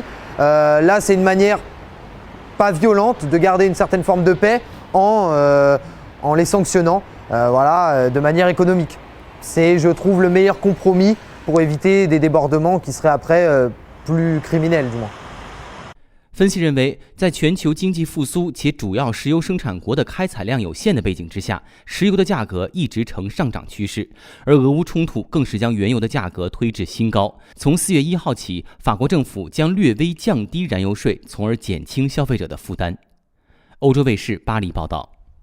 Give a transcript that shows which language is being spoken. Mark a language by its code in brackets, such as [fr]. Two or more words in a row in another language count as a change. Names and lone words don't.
[fr] Là, c'est une manière pas violente, de garder une certaine forme de paix en les sanctionnant de manière économique. C'est, je trouve, le meilleur compromis pour éviter des débordements qui seraient après plus criminels, du moins. [zh] 分析认为，在全球经济复苏且主要石油生产国的开采量有限的背景之下，石油的价格一直呈上涨趋势，而俄乌冲突更是将原油的价格推至新高。从4月1号起，法国政府将略微降低燃油税，从而减轻消费者的负担。欧洲卫视巴黎报道。